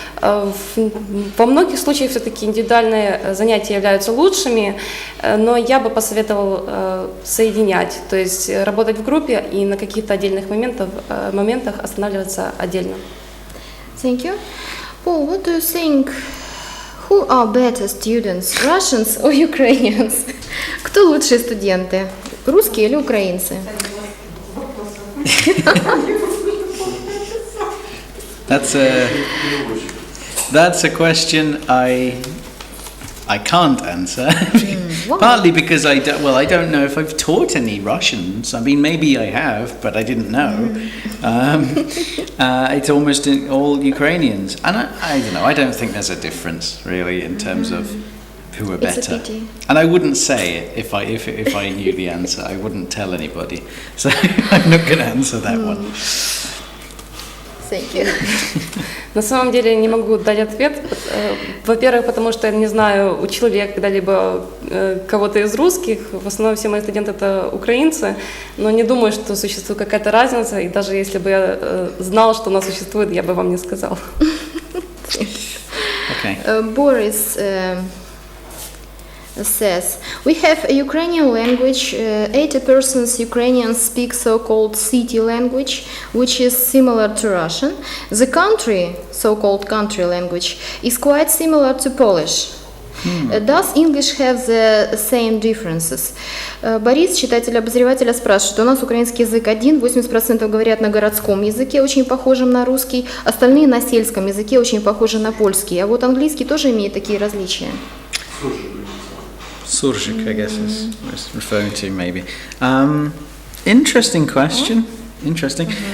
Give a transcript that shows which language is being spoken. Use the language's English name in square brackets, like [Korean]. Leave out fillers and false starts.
[Russian] Во многих случаях все-таки индивидуальные занятия являются лучшими, но я бы посоветовала соединять, то есть работать в группе и на каких-то отдельных моментах останавливаться отдельно. [English] Thank you. Paul, what do you think? Who are better students, Russians or Ukrainians? [Russian] Кто лучшие студенты, русские или украинцы? [English] That's a question I can't answer. Why? Partly because I don't know if I've taught any Russians. I mean, maybe I have, but I didn't know. It's almost all Ukrainians, and I don't know. I don't think there's a difference really in terms of who are better. It's a pity. And I wouldn't say it if I knew the answer. I wouldn't tell anybody. So I'm not going to answer that one. Thank you. [Russian] На самом деле не могу дать ответ. Во-первых, потому что я не знаю, учил ли я когда-либо кого-то из русских. В основном все мои студенты это украинцы, но не думаю, что существует какая-то разница. И даже если бы я знал, что она существует, я бы вам не сказал. [English] Okay. Boris says, we have a Ukrainian language, 80% Ukrainians speak so-called city language, which is similar to Russian. The country, so-called country language, is quite similar to Polish. Does English have the same differences? [Russian] Борис, читатель Обозревателя, спрашивает, у нас украинский язык один, 80% говорят на городском языке, очень похожем на русский, остальные на сельском языке, очень похожи на польский. А вот английский тоже имеет такие различия. [English] Surjik, I guess, is referring to maybe. Interesting question. Interesting.